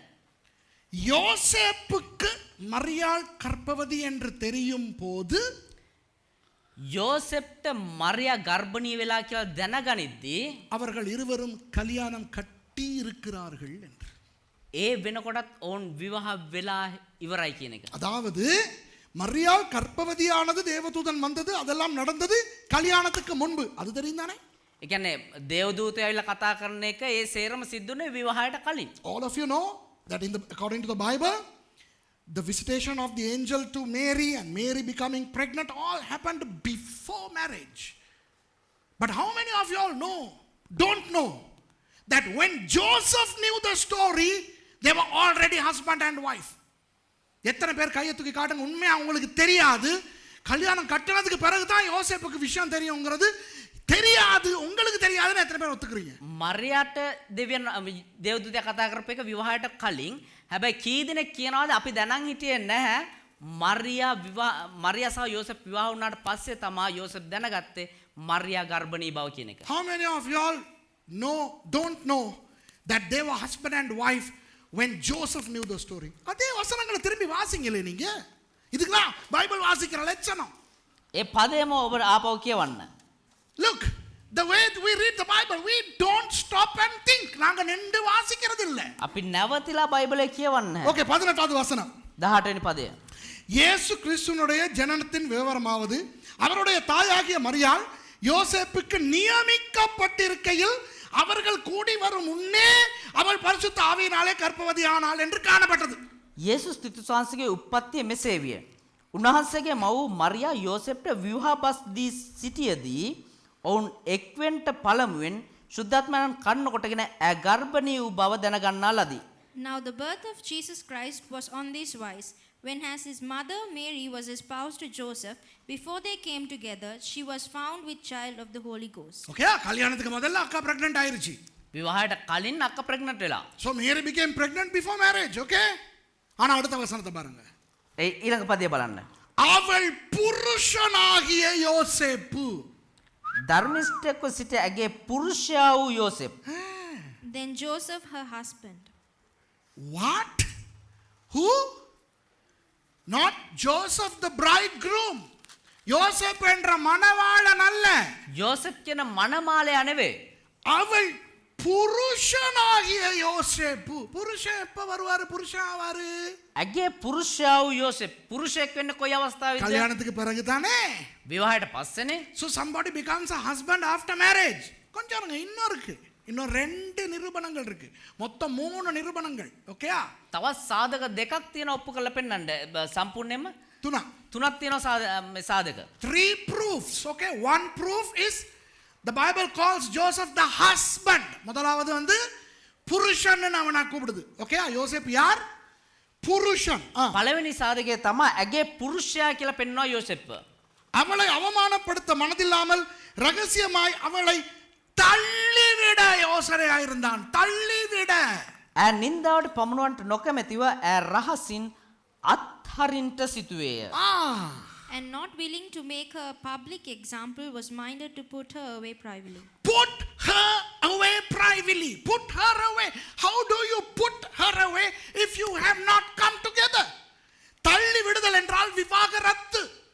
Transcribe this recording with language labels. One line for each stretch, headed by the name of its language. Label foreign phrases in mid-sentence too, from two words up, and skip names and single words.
Tamil: யோசேப்புக்கு மரியாள் கர்ப்பவதி என்று தெரியும் போது
Sinhala: යෝසෙෆ්ට මරියා ගර්භණී වෙලා කියලා දැනගනිද්දී
Tamil: அவர்கள் இருவரும் கல்யாணம் கட்டி இருக்கிறார்கள் என்று.
Sinhala: ඒ වෙනකොටත් ඔවුන් විවාහ වෙලා ඉවරයි කියන එක.
Tamil: அதாவது மரியாள் கர்ப்பவதியானது தேவதூதன் வந்தது அதெல்லாம் நடந்தது கல்யாணத்துக்கு முன்பு. அது தெரியும் தானே?
Sinhala: ඒ කියන්නේ දේවදූතය ඇවිල්ලා කතා කරන එක ඒ සේරම සිද්ධුනේ විවාහයට කලින්.
English: All of you know that according to the Bible, the visitation of the angel to Mary and Mary becoming pregnant all happened before marriage. But how many of you all don't know that when Joseph knew the story, they were already husband and wife?
Tamil: எத்தனை பேர் கையை தூக்கி காட்டுங்க. உண்மையா உங்களுக்கு தெரியாது. கல்யாணம் கட்டினதுக்கு பிறகு தான் யோசேப்புக்கு விஷயம் தெரியுங்கிறது தெரியாது. உங்களுக்கு தெரியாதுன்னு எத்தனை பேர் ஒத்துக்கிறீங்க?
Sinhala: මරියාට දෙවියන් දේවදූතයා කතා කරපු එක විවාහයට කලින්. හැබැයි කී දෙනෙක් කියනවාද අපි දැනන් හිටියේ නැහැ. මරියා සහ යෝසෙෆ් විවාහ වුණාට පස්සේ තමයි යෝසෙෆ් දැනගත්තේ මරියා ගර්භණී බව කියන එක.
English: How many of you all don't know that they were husband and wife when Joseph knew the story?
Tamil: அதே வசனங்களை திரும்பி வாசிங்களே நீங்க. இதுக்குதான் பைபிள் வாசிக்கிற லட்சணம்.
Sinhala: ඒ පදයම ඔබ ආපහු කියවන්න.
English: Look, the way we read the Bible, we don't stop and think.
Tamil: நாங்க நின்று வாசிக்கிறது இல்ல.
Sinhala: අපි නැවතිලා බයිබලය කියවන්න.
Tamil: Okay, 18வது வசனம்.
Sinhala: 18 වෙනි පදය.
Tamil: இயேசு கிறிஸ்துவினுடைய ஜனனத்தின் விவரமாவது அவருடைய தாயாகிய மரியாள் யோசேப்புக்கு நியமிக்கப்பட்டிருக்கையில் அவர்கள் கூடி வரும் முன்னே அவள் பரிசுத்த ஆவியினாலே கர்ப்பவதி ஆனாள் என்று காணப்பட்டது.
Sinhala: යේසුස් ක්‍රිස්තුස් වහන්සේගේ උප්පත්තිය මෙසේ විය. උන්වහන්සේගේ මව් මරියා යෝසෙෆ්ට විවාහබස් දී සිටියදී ඔවුන් එක්වෙන්ට පළමුවෙන් ශුද්ධාත්මයන් කන්න කොටගෙන ගර්භණී වූ බව දැනගන්නා ලදී.
English: Now the birth of Jesus Christ was on this wise. When as his mother Mary was espoused to Joseph, before they came together, she was found with child of the Holy Ghost.
Tamil: Okay, கல்யாணத்துக்கு முதல்ல அக்கா pregnant ஆயிருச்சு.
Sinhala: විවාහයට කලින් අක්ක ප්‍රෙග්නන්ට් වෙලා.
English: So Mary became pregnant before marriage, okay?
Tamil: ஆனா அடுத்த வசனத்தை பாருங்க.
Sinhala: ඊළඟ පදය බලන්න.
Tamil: அவள் புருஷனாகிய யோசேப்பு.
Sinhala: ධර්මිෂ්ඨකව සිට ඇගේ පුරුෂයා වූ යෝසෙප්.
English: Then Joseph, her husband. What? Who? Not Joseph the bridegroom.
Tamil: யோசேப்பு என்ற மணவாளன் அல்ல.
Sinhala: යෝසෙප් කියන මනමාලයා නෙවෙයි.
Tamil: அவள் புருஷனாகிய யோசேப்பு. புருஷன் எப்ப வருவாரு? புருஷன் ஆவாரு
Sinhala: ඇගේ පුරුෂයා වූ යෝසෙප්. පුරුෂයෙක් වෙන්න කොයි අවස්ථාවේද?
Tamil: கல்யாணத்துக்கு பிறகு தானே.
Sinhala: විවාහයට පස්සේනේ.
English: So somebody becomes a husband after marriage.
Tamil: கொஞ்சம் இருங்க, இன்னும் இருக்கு. இன்னும் 2 நிரூபணங்கள் இருக்கு. மொத்தம் 3 நிரூபணங்கள். ஓகேயா?
Sinhala: තවත් සාධක දෙකක් තියෙනවා ඔප්පු කරලා පෙන්නන්න. සම්පූර්ණයෙන්ම තුනක් තියෙනවා සාධක.
English: 3 proofs. Okay, one proof is the Bible calls Joseph the husband.
Tamil: முதலாவது வந்து புருஷன் அவனை கூப்பிடுது. ஓகேயா? யோசேப் யார்? புருஷன்.
Sinhala: පළවෙනි සාධකය තමයි ඇගේ පුරුෂයා කියලා පෙන්වනවා යෝසෙප්.
Tamil: அவளை அவமானப்படுத்த மனதில்லாமல் ரகசியமாய் அவளை தள்ளிவிட யோசனையாயிருந்தான். தள்ளிவிட.
Sinhala: ඈ නින්දාවට පමුණවන්නට නොකමැතිව ඈ රහසින් අත්හරින්ට සිටුවේය.
English: And not willing to make her a public example, was minded to put her away privately. Put her away privately. Put her away. How do you put her away if you have not come together?
Tamil: தள்ளி விடுதல் என்றால் விவாகரத்து.